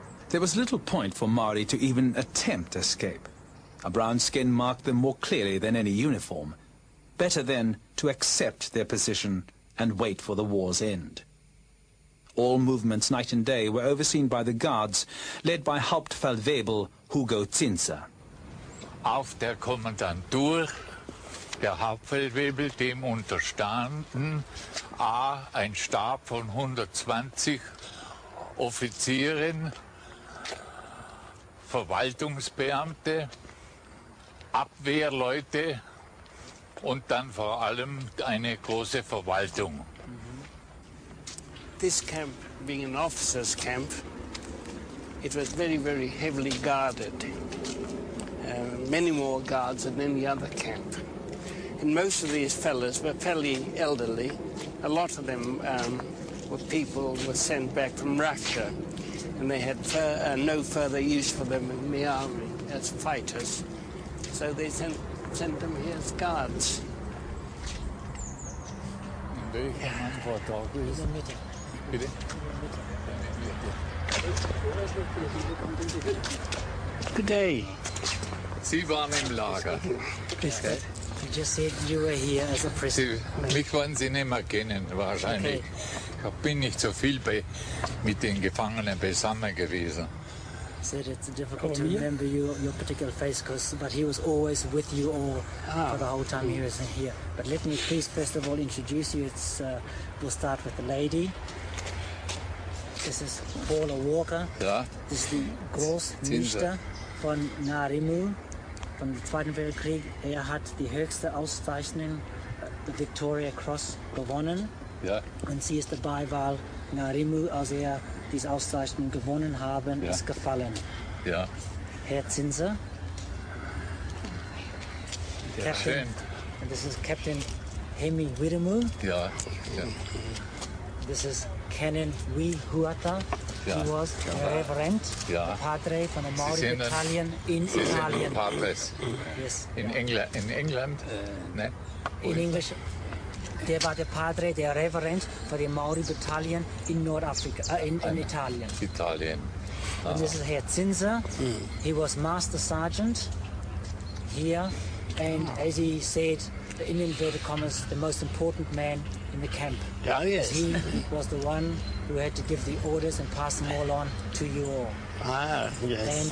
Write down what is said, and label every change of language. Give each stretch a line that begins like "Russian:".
English: There was little point for Maori to even attempt escape. A brown skin marked them more clearly than any uniform. Better then to accept their position and wait for the war's end. All movements night and day were overseen by the guards, led by Hauptfeldwebel Hugo Zinser.
German: Auf der Kommandantur, der Hauptfeldwebel, dem unterstanden ein Stab von 120 Offizieren, Verwaltungsbeamte, Abwehrleute und dann vor allem eine große Verwaltung.
English: This camp, being an officers' camp, it was very, very heavily guarded. Many more guards than any other camp. And most of these fellas were fairly elderly. A lot of them were people who were sent back from Russia, and they had no further use for them in the army as fighters. So they sent them here as guards. In
German: Welcher Mann war da gewesen? Bitte?
English: Good day.
German: Sie waren im Lager. Grüß Gott.
English: You just said you were here as a prisoner.
German: Mich werden Sie nicht mehr kennen, wahrscheinlich.
English: Okay.
German: Ich bin nicht so viel mit den Gefangenen beisammen gewesen.
English: Said it's difficult to remember your particular face, but he was always with you all for the whole time he was here. But let me please first of all introduce you. We'll start with the lady. This is Paula Walker.
German: Ja. Das ist die Großnichte von Ngarimu vom Zweiten Weltkrieg. Hat die höchste Auszeichnung,
English: the Victoria Cross,
German: gewonnen. Ja. Und sie ist dabei, weil Ngarimu, als diese Auszeichnung gewonnen haben, ist gefallen. Ja. Herr Zinser. Ja,
English: Captain,
German: schön.
English: and this is Captain Hemi Wiremu.
German: Ja. Ja.
English: This is Canon Wee Huata.
German: Ja.
English: He was Reverend,
German: Ja. Padre von der Māori sind
English: Battalion in
German: Sie Italien. sind Padres.
English: Yes.
German: In England? Ne?
English: In English,
German: der war der Padre, der Reverend für die Māori Battalion in Nordafrika, in Italien. Italien.
English: And this is Herr Zinser. He was Master Sergeant here, and as he said, in inverted commas, the most important man in the camp. Oh, yes. He was the one who had to give the orders and pass them all on to you all. Ah, yes,